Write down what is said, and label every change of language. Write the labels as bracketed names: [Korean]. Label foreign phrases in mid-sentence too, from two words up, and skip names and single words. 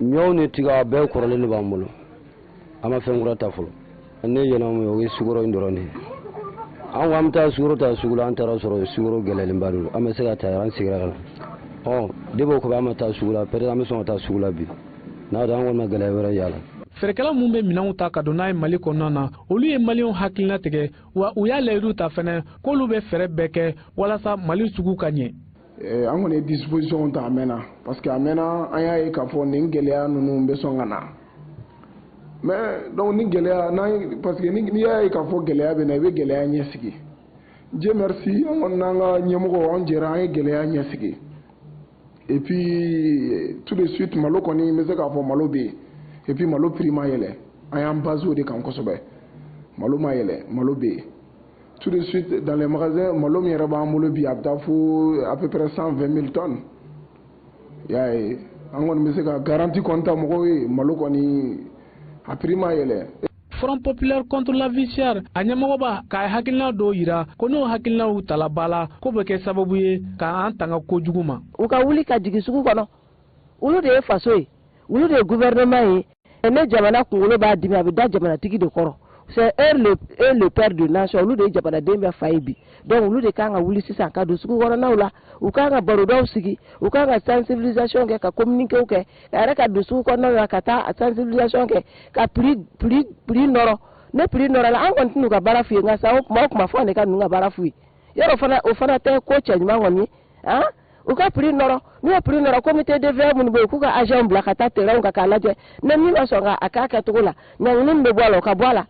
[Bambara] ɲɔw ni tiga bɛɛ kɔrɔlen de b'an bolo an ma fɛn kura ta fɔlɔ ne ɲɛna o ye sukaro in dɔrɔn de ye an ko an bɛ taa sukaro ta sugu la an taara sɔrɔ sukaro gɛlɛlenba don an bɛ se ka taa an sigira la debi o kɔfɛ an ma taa sugu la peut-être an bɛ sɔn ka taa sugu la bi n'a dɔn an kɔni ma gɛlɛya wɛrɛ y'a la feerekɛla mun bɛ minɛnw ta ka don n'a ye Mali kɔnɔna na olu ye maliyɛnw hakilina tigɛ wa u y'a layidu ta fɛnɛ k'olu bɛ fɛɛrɛ bɛɛ kɛ walasa Mali sugu ka ɲɛ an kɔni ye disposition ta a mɛnna [French] parce que [Bambara] a mɛnna an y'a ye k'a fɔ nin gɛlɛya ninnu bɛ sɔn ka na [French] mais donc [Bambara] ni gɛlɛya [French] parce que [Bambara] n'i y'a ye k'a fɔ gɛlɛya bɛ na i bɛ gɛlɛya ɲɛsigi [French] Dieu merci [Bambara] an kɔni n'an ka ɲɛmɔgɔ an jɛra an ye gɛlɛya ɲɛsigi [French] et puis tout de suite [Bambara] malo kɔni n bɛ se k'a fɔ malo bɛ yen [French] et puis [Bambara] malo prix ma yɛlɛ an y'an base o de kan kosɛbɛ malo ma yɛlɛ malo bɛ yen [French] tout de suite dans les magasins [Bambara] malo min yɛrɛ b'an bolo bi a bɛ taa fo [French] à peu près 120 000 tonnes [Bambara] y'a ye an kɔni bɛ se ka garantie kɔni ta mɔgɔw ye malo kɔni a prix ma yɛlɛ. Front Populaire contre la vie chère a ɲɛmɔgɔba k'a hakilina dɔw yira ko n'o hakilinaw tala ba la ko bɛ kɛ sababu ye k'an tanga kojugu ma. U ka wuli ka jigin sugu kɔnɔ olu de ye faso ye olu de ye gouvernement ye ne jamana kunkolo b'a dimi a bɛ da jamanatigi de kɔrɔ. [French] C'est eux le père de nation [Bambara] olu de ye jamanaden bɛɛ fa ye bi donc olu de kan ka wuli sisan ka don sugu kɔnɔnaw la u kan ka barodaw sigi u kan ka sensibilisation kɛ ka communiquer kɛ ka yɛrɛ ka don sugu kɔnɔnaw la ka taa sensibilisation kɛ ka prix nɔrɔ ne prix nɔrɔ la an kɔni tɛna u ka baara f'u ye nka san o kuma fɔ ne ka ninnu ka baara f'u ye yɔrɔ o fana tɛ ko cɛ ɲuman kɔni ye u ka prix nɔrɔ n'u ye prix nɔrɔ [French] comité de veille [Bambara] minnu bɛ yen k'u ka agent bila ka taa terrain kan k'a lajɛ ne min ma sɔn a k'a kɛcogo la ɲangini min bɛ bɔ a la o ka bɔ a la.